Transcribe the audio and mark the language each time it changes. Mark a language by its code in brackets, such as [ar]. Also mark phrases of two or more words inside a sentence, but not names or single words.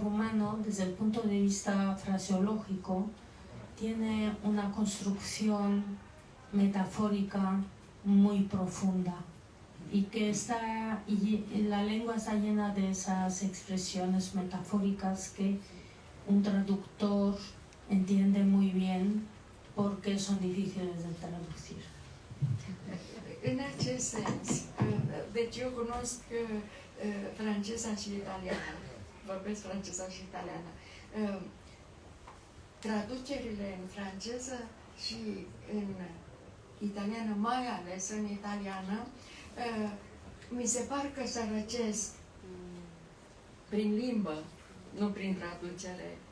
[es] rumano, desde el punto de vista fraseológico, tiene una construcción metafórica muy profunda y que la lengua está llena de esas expresiones metafóricas que un traductor entiende muy bien porque son difíciles de traducir. [ro] În acest sens, deci eu cunosc franceza și italiana, vorbesc franceza și italiana. Traducerile în franceză și în italiană, mai ales în italiană, mi se par că sărăcesc prin limbă, nu prin traducere,